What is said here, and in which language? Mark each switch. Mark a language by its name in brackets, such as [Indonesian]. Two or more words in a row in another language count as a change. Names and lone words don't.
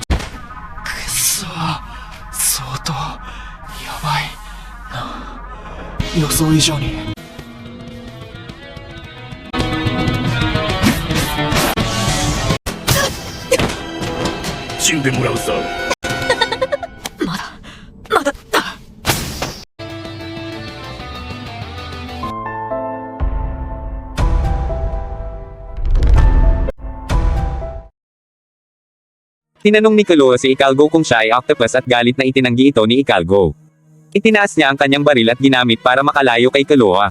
[Japanese] くっそー、相当やばいな、予想以上に。死んでもらうさ。まだだ。 [Filipino] Tinanong ni Kaloa si Ikalgo kung siya ay octopus at galit na itinanggi ito ni Ikalgo. Itinaas niya ang kanyang baril at ginamit para makalayo kay Kaloa.